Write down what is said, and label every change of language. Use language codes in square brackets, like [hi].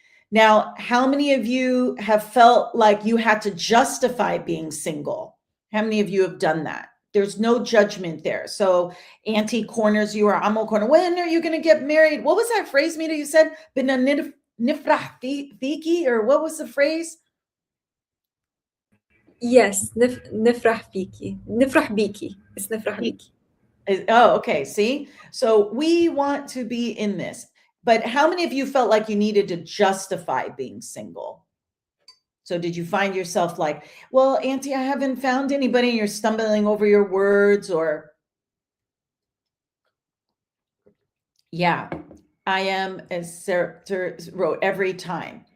[en] Now, how many of you have felt like you had to justify being single? How many of you have done that? There's no judgment there. So Auntie corners you or Amo corner. When are you going to get married? What was that phrase, Mita? You said, [ar] nifrah fiki, [en] or what was the phrase? Yes, [ar] نفرح فيكي. نفرح بيكي. [en] It's [ar] نفرح بيكي. [en] Oh, okay. See? So we want to be in this. But how many of you felt like you needed to justify being single? So did you find yourself like, well, Auntie, I haven't found anybody, and you're stumbling over your words, or yeah, I am, as Sarah wrote, every time.